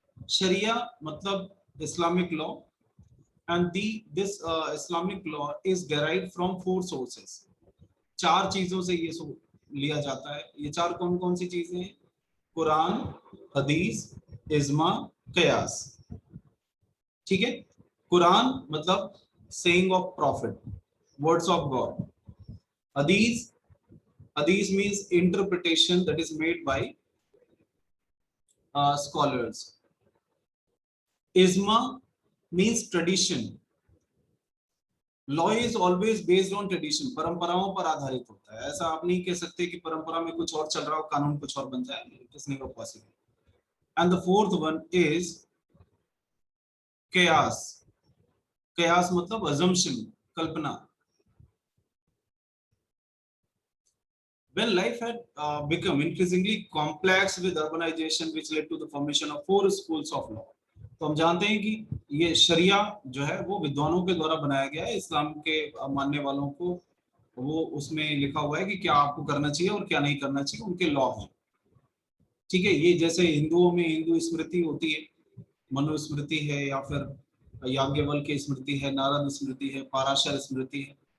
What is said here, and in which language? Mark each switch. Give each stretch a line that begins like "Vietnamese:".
Hindi: शरिया मतलब
English: Islamic law, and this Islamic law is derived from 4 sources.
Hindi: 4 चीजों से ये लिया जाता है। ये 4 कौन कौन सी चीजें हैं? कुरान, हदीस, इज्मा, कयास। ठीक है, कुरान मतलब
English: Saying of prophet, words of God. हदीस, hadith means interpretation that is made by scholars. Isma means tradition. Law is always based on tradition,
Hindi: परंपराओं पर आधारित होता है। ऐसा आप नहीं कह सकते कि परंपरा में कुछ और चल रहा हो, कानून कुछ और बन जाए,
English: It's never possible. And the fourth one is कयास।
Hindi: कयास मतलब assumption, Kalpana.
English: When life had become increasingly complex with urbanization, which led to the formation of 4 schools of law.
Hindi: तो हम जानते हैं कि ये शरिया जो है वो विद्वानों के द्वारा बनाया गया है। इस्लाम के मानने वालों को वो उसमें लिखा हुआ है कि क्या आपको करना चाहिए और क्या नहीं करना चाहिए, उनके लॉ हैं। ठीक है, ये जैसे हिंदुओं में हिंदू स्मृति होती है, मनुस्मृति है, या फिर याज्ञवल्क्य स्मृति है, नारद स्मृति है, पाराशर स्मृति है।